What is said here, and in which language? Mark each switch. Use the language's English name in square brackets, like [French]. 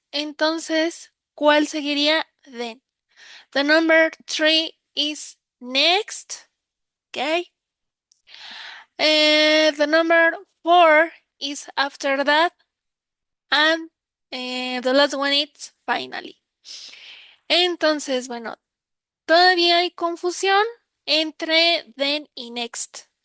[Spanish] Entonces, ¿cuál seguiría then? [English] The number three is next. Okay. The number four is after that. And the last one is finally. [Spanish] Entonces, bueno, todavía hay confusión entre then y next.